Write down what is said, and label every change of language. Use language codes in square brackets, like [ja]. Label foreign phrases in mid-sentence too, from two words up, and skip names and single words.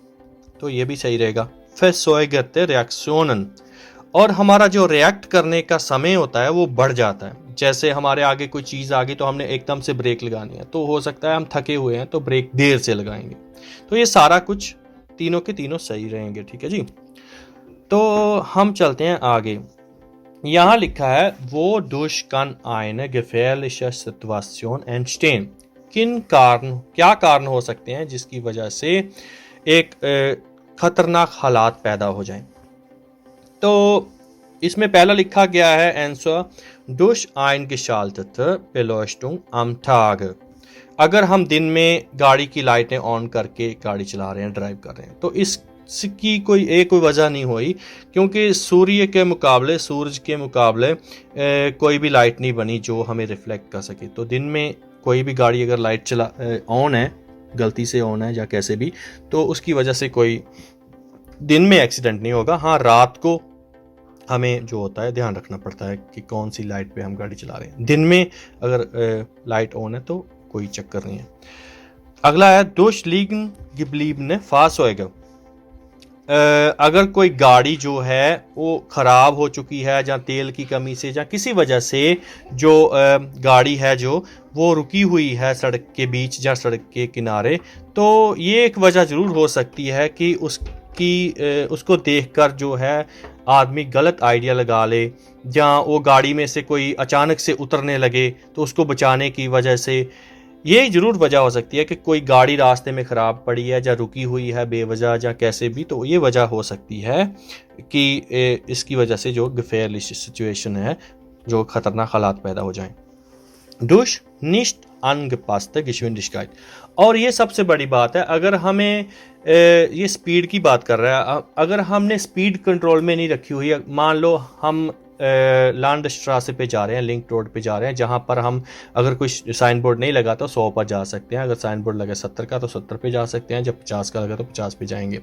[hi] तो ये भी सही रहेगा। [de] Verzögerte Reaktionen, [hi] और हमारा जो रिएक्ट करने का समय होता है वो बढ़ जाता है। जैसे हमारे आगे कोई चीज़ आ गई तो हमने एकदम से ब्रेक लगानी है, तो हो सकता है हम थके हुए हैं तो ब्रेक देर से लगाएंगे। तो ये सारा कुछ तीनों के तीनों सही रहेंगे, ठीक है जी। तो हम चलते हैं आगे। यहाँ लिखा है [de] Wodurch kann eine gefährliche Situation entstehen, [hi] क्या कारण हो सकते हैं जिसकी वजह से एक खतरनाक हालात पैदा हो जाएं। तो इसमें पहला लिखा गया है आंसर [de] durch eingeschaltete Beleuchtung am Tag, [hi] अगर हम दिन में गाड़ी की लाइटें ऑन करके गाड़ी चला रहे हैं, ड्राइव कर रहे हैं, तो इसकी कोई वजह नहीं हुई, क्योंकि सूरज के मुकाबले कोई भी लाइट नहीं बनी जो हमें रिफ्लेक्ट कर सके। तो दिन में कोई भी गाड़ी अगर लाइट चला ऑन है, गलती से ऑन है या कैसे भी, तो उसकी वजह से कोई दिन में एक्सीडेंट नहीं होगा। हाँ, रात को हमें जो होता है ध्यान रखना पड़ता है कि कौन सी लाइट पे हम गाड़ी चला रहे हैं। दिन में अगर लाइट ऑन है तो कोई चक्कर नहीं है। अगला है [de] durch liegen gebliebene Fahrzeuge, [hi] अगर कोई गाड़ी जो है वो ख़राब हो चुकी है या तेल की कमी से या किसी वजह से जो गाड़ी है जो वो रुकी हुई है सड़क के बीच या सड़क के किनारे, तो ये एक वजह ज़रूर हो सकती है कि उसको देखकर जो है आदमी गलत आइडिया लगा ले, या वो गाड़ी में से कोई अचानक से उतरने लगे तो उसको बचाने की वजह से। ये ज़रूर वजह हो सकती है कि कोई गाड़ी रास्ते में ख़राब पड़ी है या रुकी हुई है बेवजह या कैसे भी, तो ये वजह हो सकती है कि इसकी वजह से जो gefährliche सिचुएशन है, जो ख़तरनाक हालात पैदा हो जाएं। [de] durch nicht angepasste Geschwindigkeit, [hi] और ये सबसे बड़ी बात है। अगर हमें ये स्पीड की बात कर रहा है, अगर हमने स्पीड कंट्रोल में नहीं रखी हुई है, मान लो हम लैंडस्ट्रासे पे जा रहे हैं, [en] link road [hi] पे जा रहे हैं, जहाँ पर हम अगर कोई [en] sign board [hi] नहीं लगा तो 100 पर जा सकते हैं, अगर [en] sign board [hi] लगा 70 का तो 70 पे जा सकते हैं, जब 50 का लगा तो 50 पे जाएंगे।